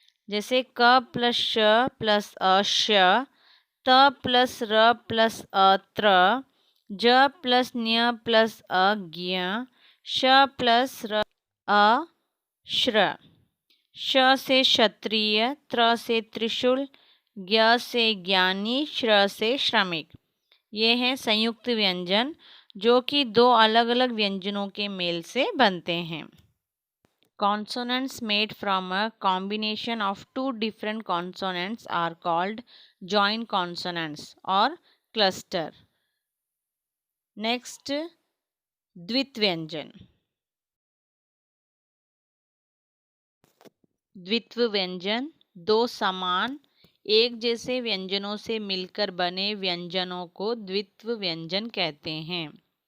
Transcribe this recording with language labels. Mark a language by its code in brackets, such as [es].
[hi] जैसे क प्लस श प्लस अश, त प्लस र प्लस अत्र, ज प्लस न्य प्लस अज्ञ, श प्लस र अश्र। श से क्षत्रिय, त्र से त्रिशूल, ज्ञ से ज्ञानी, श्र से श्रमिक। ये हैं संयुक्त व्यंजन जो कि दो अलग अलग व्यंजनों के मेल से बनते हैं। [en] Consonants made from a combination of two different consonants are called joint consonants or cluster. [hi] Next, द्वित्व व्यंजन। द्वित्व व्यंजन दो समान एक जैसे व्यंजनों से मिलकर बने व्यंजनों को द्वित्व व्यंजन कहते हैं।